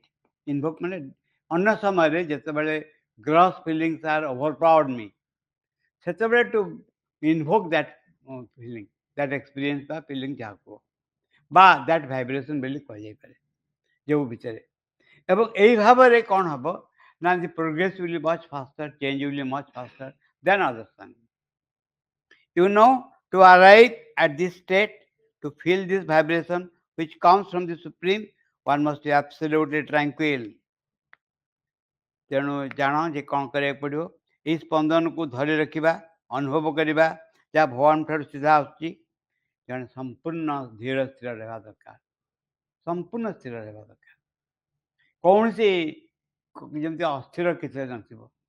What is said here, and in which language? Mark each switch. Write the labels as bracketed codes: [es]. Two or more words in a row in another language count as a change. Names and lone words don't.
[en] ଇନଭୋକ୍ [or] ମାନେ ଅନ୍ୟ ସମୟରେ ଯେତେବେଳେ [en] gross feelings are overpowered me, ସେତେବେଳେ to invoke that feeling, that experience ବା ଫିଲିଂ [or] ଯାହା କୁହ ବା [en] that vibration [or] ବୋଲି କୁହାଯାଇପାରେ ଯେଉଁ ଭିତରେ। ଏବଂ ଏହି ଭାବରେ କ'ଣ ହେବ ନା [en] the progress will much faster, change will much faster than others thing. You know, to arrive at this state, to feel this vibration which comes from the Supreme, one must be absolutely tranquil। [or] ତେଣୁ ଜାଣ ଯେ କ'ଣ କରିବାକୁ ପଡ଼ିବ। ଏହି ସ୍ପନ୍ଦନକୁ ଧରି ରଖିବା, ଅନୁଭବ କରିବା, ଯାହା ଭଗବାନଙ୍କ ଠାରୁ ସିଧା ଆସୁଛି। ଜଣେ ସମ୍ପୂର୍ଣ୍ଣ ଧୀର ସ୍ଥିର ରହିବା ଦରକାର। ସମ୍ପୂର୍ଣ୍ଣ ସ୍ଥିର ରହିବା ଦରକାର। କୌଣସି ଯେମିତି ଅସ୍ଥିର କିଛି ନଥିବ।